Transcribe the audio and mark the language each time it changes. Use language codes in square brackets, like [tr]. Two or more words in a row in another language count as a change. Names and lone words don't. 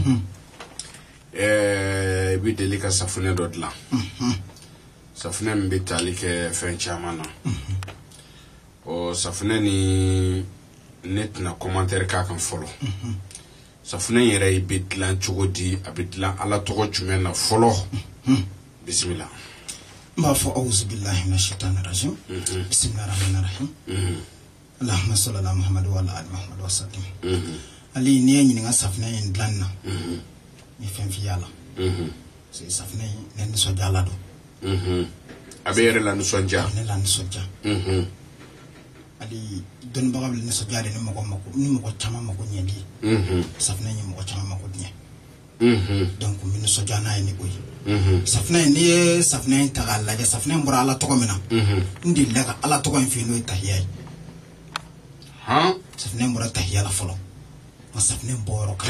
[bm] bi deli ka safunɛ dɔ dilan safunɛ min bɛ tali kɛ fɛn caman na o safunɛ ni ne tɛna commentaire k'a kan fɔlɔ safunɛ yɛrɛ bɛ dilan cogo di a bɛ dilan ala tɔgɔ jumɛn na fɔlɔ bisimila n b'a fɔ [ar] أعوذ بالله من الشيطان الرجيم بسم الله الرحمن الرحيم اللهم صل على محمد وعلى آل محمد وسلم [bm] ali ni ye ɲininka safunɛ in dilan na ni fɛn f'i y'a la c'est safunɛ in ne nisɔndiya la don a bɛ yɛrɛ la nisɔndiya ne la nisɔndiya ali dɔnnibaga bɛ nisɔndiya de ni mɔgɔ caman mako ɲɛli ye safunɛ in ye mɔgɔ caman mako ɲɛ donc n bɛ nisɔndiya n'a ye ni o ye safunɛ in n'i ye safunɛ in ta k'a lajɛ safunɛ in bɔra ala tɔgɔ min na n delila ka ala tɔgɔ in f'i n'o ye tahiya ye safunɛ in bɔra tahiya la fɔlɔ nka safunɛ in bɔyɔrɔ kan